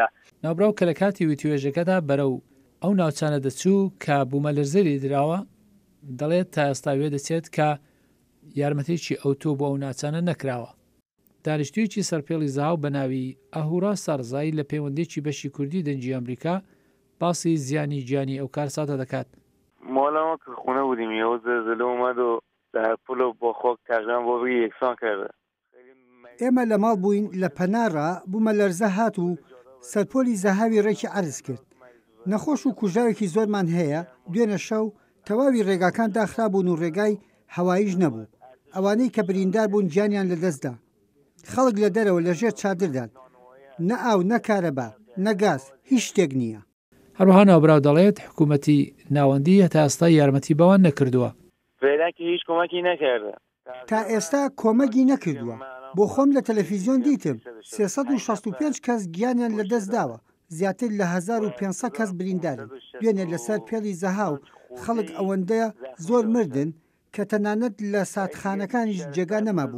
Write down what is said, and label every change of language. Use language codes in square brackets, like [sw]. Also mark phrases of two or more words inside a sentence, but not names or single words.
[ckb] ناوبراو کە لە کاتی وتوێژەکەدا بەرەو ئەو ناوچانە دەچوو کە بوومەلەرزەری دراوە دەڵێت تا ئێستا وێ دەچێت کە یارمەتێکی ئەوتۆ بۆ ئەو ناوچانە نەکراوە. دانیشتوویەکی سەرپێڵی زاو بە ناوی ئەهورا سارزایی لە پەیوەندێکی بەشی کوردی دەنجی ئەمریکا باسی زیانی گیانی ئەو کارساتە دەکات. [fa] ماڵەوە کە خونە بودیم یهو زلزله اومد و در پل و با خاک تقریبا با روی یکسان کرده. [ckb] ئێمە لە ماڵ بووین لە پەنارە بوومەلەرزە هات و سەرپۆلی زەهاوی ڕێکی عەرز کرد. نەخۆش و کوژاوێکی زۆرمان هەیە. دوێنە شەو تەواوی ڕێگاکان داخرابوون و ڕێگای هەواییش نەبوو. ئەوانەی کە بریندار بوون گیانیان لەدەستدا. خەڵک لە دەرەوە لەژێر چادردان. نە ئاو نە کارەبا نە گاز هیچ شتێک نییە. هەروەها ناوبراو دەڵێت حکوومەتی ناوەندی هەتا ئێستا یارمەتی بەوان نەکردووە. [fa] فعلا که هیچ کمکی نکرده. [ckb] تا ئێستا کۆمەکی نەکردووە. بۆ خۆم لە تەلەڤیزیۆن دیتم 365 کەس گیانیان لەدەست داوە. زیاتر لە 1500 کەس بریندارن. دوێنێ لەسەر پێڵی زەها و خەڵک ئەوەندەیە زۆر مردن کە تەنانەت لە ساتخانەکانیش جێگا نەما بوو.